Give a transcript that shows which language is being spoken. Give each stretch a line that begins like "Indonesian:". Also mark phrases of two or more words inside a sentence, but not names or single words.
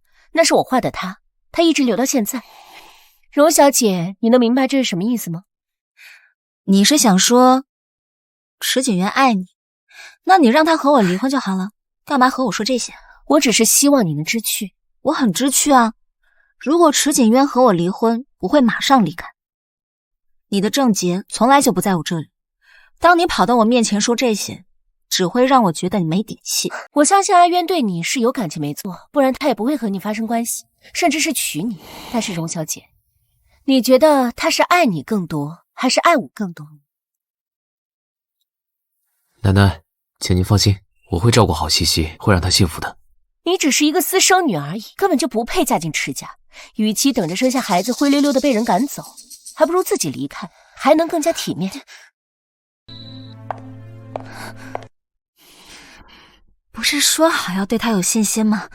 Chinese: 那是我畫的他一直留到现在。荣小姐，你能明白这是什麼意思嗎？你是想說池景渊愛你，那你讓他和我離婚就好了，幹嘛和我說這些？我只是希望你能知趣。我很知趣啊，如果池景淵和我離婚，我會馬上離開。你的症結從來就不在我這裡，當你跑到我面前說這些，只會讓我覺得你沒底氣。我相信阿淵對你是有感情沒錯，不然他也不會和你發生關係，甚至是娶你。但是榮小姐，你覺得他是愛你更多，還是愛我更多？奶奶，請您放心，我會照顧好西西，會讓她幸福的。你只是一個私生女而已，根本就不配嫁進池家。與其等着生下孩子灰溜溜的被人趕走，還不如自己離開，還能更加體面。不是說好要對他有信心嗎？